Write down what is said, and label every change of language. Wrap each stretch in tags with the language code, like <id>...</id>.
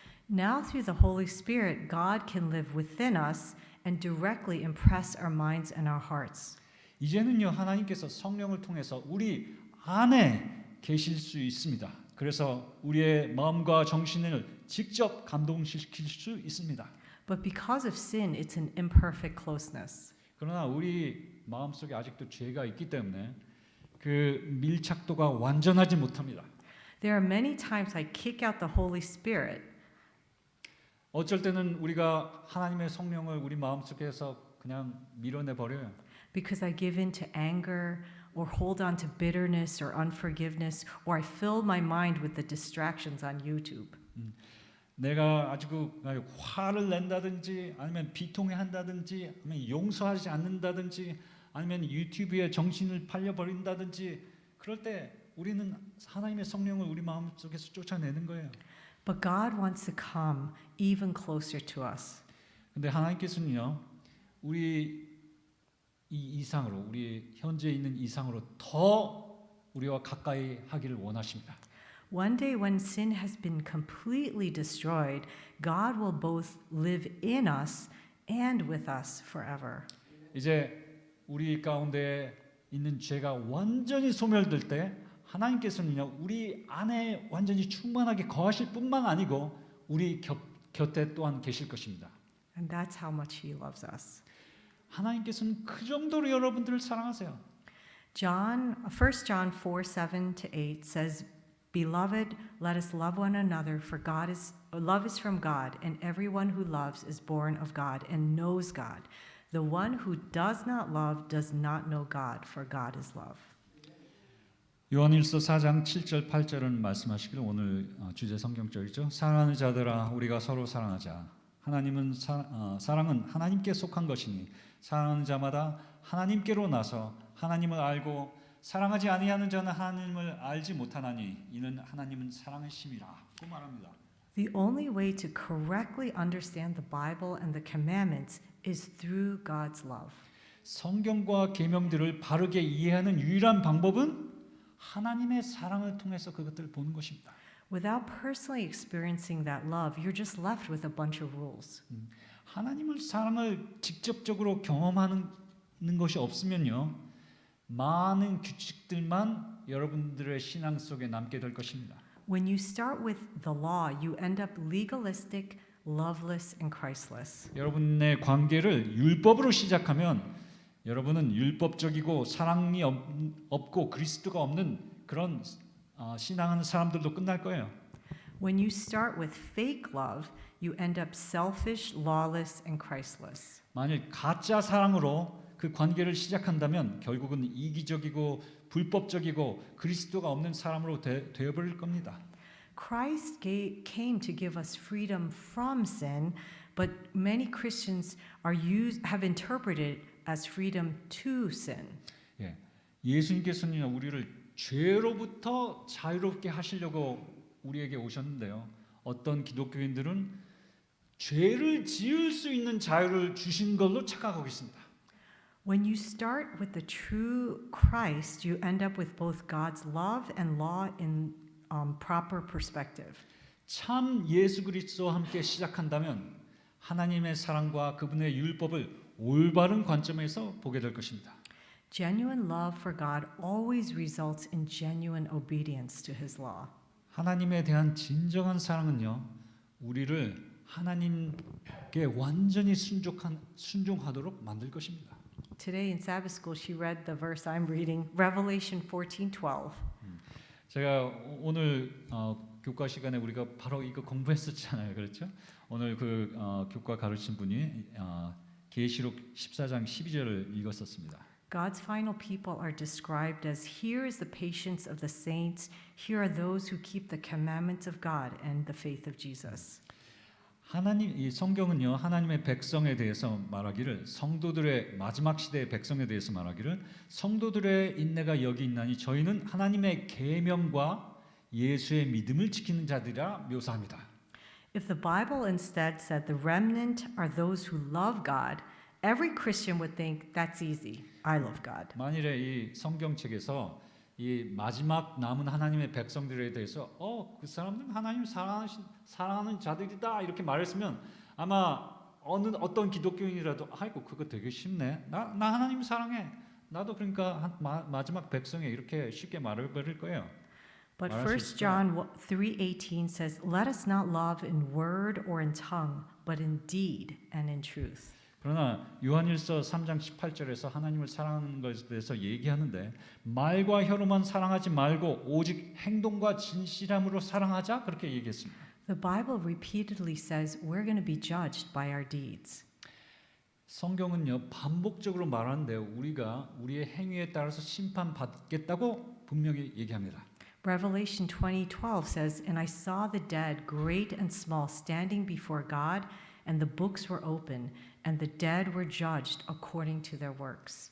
<en>Now through the Holy Spirit, God can live within us and directly impress our minds and our hearts.</en> <ko>이제는요 하나님께서 성령을 통해서 우리 안에 계실 수 있습니다. 그래서 우리의 마음과 정신을 직접 감동시킬 수 있습니다.</ko> <en>But because of sin, it's an imperfect closeness.</en> <ko>그러나 우리 마음속에 아직도 죄가 있기 때문에 그 밀착도가 완전하지 못합니다.</ko> <en>There are many times I kick out the Holy Spirit.</en> <ko>어쩔 때는 우리가 하나님의 성령을 우리 마음속에서 그냥 밀어내 버려요.</ko> <en>Because I give in to anger or hold on to bitterness or unforgiveness, or I fill my mind with the distractions on YouTube.</en> <ko>내가 아주 화를 낸다든지 아니면 비통해한다든지 아니면 용서하지 않는다든지 아니면 유튜브에 정신을 팔려버린다든지 그럴 때 우리는 하나님의 성령을 우리 마음속에서 쫓아내는 거예요.</ko> <en>But God wants to come even closer to us.</en> <ko>근데 하나님께서는요 우리 이 이상으로 우리 현재 있는 이상으로 더 우리와 가까이 하기를 원하십니다.</ko> <en>One day when sin has been completely destroyed, God will both live in us and with us forever.</en> <ko>이제 우리 가운데 있는 죄가 완전히 소멸될 때 하나님께서는요 우리 안에 완전히 충만하게 거하실 뿐만 아니고 우리 곁에 또한 계실 것입니다.</ko> <en>And that's how much He loves us.</en> <ko>하나님께서는 그 정도로 여러분들을 사랑하세요.</ko> <en>1 John 4:7-8 says, "Beloved, let us love one another, for love is from God, and everyone who loves is born of God and knows God. The one who does not love does not know God, for God is love."</en> <ko>요한일서 4장 7절 8절은 말씀하시기를 오늘 주제 성경절이죠. 사랑하는 자들아 우리가 서로 사랑하자. 하나님은 사랑은 하나님께 속한 것이니 사랑하는 자마다 하나님께로 나서 하나님을 알고 사랑하지 아니하는 자는 하나님을 알지 못하나니 이는 하나님은 사랑이심이라고 말합니다.</ko> <en>The only way to correctly understand the Bible and the commandments is through God's love.</en> <ko>성경과 계명들을 바르게 이해하는 유일한 방법은 하나님의 사랑을 통해서 그것들을 보는 것입니다.</ko> <en>Without personally experiencing that love, you're just left with a bunch of rules.</en> <ko>하나님을 사랑을 직접적으로 경험하는 것이 없으면요, 많은 규칙들만 여러분들의 신앙 속에 남게 될 것입니다.</ko> <en>When you start with the law, you end up legalistic, loveless, and Christless.</en> <ko>여러분의 관계를 율법으로 시작하면 여러분은 율법적이고 사랑이 없고 그리스도가 없는 그런 신앙하는 사람들도 끝날 거예요.</ko> <en>When you start with fake love, you end up selfish, lawless, and Christless.</en> <ko>만일 가짜 사랑으로 그 관계를 시작한다면 결국은 이기적이고 불법적이고 그리스도가 없는 사람으로 되어버릴 겁니다.</ko> <en>Christ came to give us freedom from sin, but many Christians have interpreted as freedom to sin.</en> <ko>예, 예수님께서는 우리를 죄로부터 자유롭게 하시려고 우리에게 오셨는데요. 어떤 기독교인들은 죄를 지을 수 있는 자유를 주신 걸로 착각하고 있습니다.</ko> <en>When you start with the true Christ, you end up with both God's love and law in proper perspective.</en> <ko>참 예수 그리스도와 함께 시작한다면 하나님의 사랑과 그분의 율법을 올바른 관점에서 보게 될 것입니다.</ko> <en>Genuine love for God always results in genuine obedience to His law.</en> <ko>하나님에 대한 진정한 사랑은요, 우리를 하나님께 완전히 순종하도록 만들 것입니다.</ko> <en>Today in Sabbath school, she read the verse I'm reading, Revelation 14:12.</en> <ko>제가 오늘 교과 시간에 우리가 바로 이거 공부했었잖아요, 그렇죠? 오늘 그 교과 가르친 분이 계시록 14장 12절을 읽었었습니다.</ko> <en>God's final people are described as here is the patience of the saints, here are those who keep the commandments of God and the faith of Jesus.</en> <ko>이 성경은요, 하나님의 백성에 대해서 말하기를, 성도들의 마지막 시대의 백성에 대해서 말하기를, 성도들의 인내가 여기 있나니 저희는 하나님의 계명과 예수의 믿음을 지키는 자들이라 묘사합니다.</ko> <en>If the Bible instead said the remnant are those who love God, every Christian would think that's easy. I love God.</en> <ko>만일에 이 성경책에서 이 마지막 남은 하나님의 백성들에 대해서 그 사람들은 하나님 사랑하는 자들이다 이렇게 말했으면 아마 어떤 기독교인이라도 아이고 그거 되게 쉽네. 나 하나님 사랑해. 나도 그러니까 마지막 백성에 이렇게 쉽게 말해버릴 거예요.</ko> <en>But 1 John 3:18 says, "Let us not love in word or in tongue, but in deed and in truth."</en> <ko>그러나 요한일서 3장 18절에서 하나님을 사랑하는 것에 대해서 얘기하는데 말과 혀로만 사랑하지 말고 오직 행동과 진실함으로 사랑하자 그렇게 얘기했습니다.</ko> <en>The Bible repeatedly says we're going to be judged by our deeds.</en> <ko>성경은요 반복적으로 말하는데 우리가 우리의 행위에 따라서 심판받겠다고 분명히 얘기합니다.</ko> <en>Revelation 20:12 says, "And I saw the dead, great and small, standing before God, and the books were open, and the dead were judged according to their works."</en>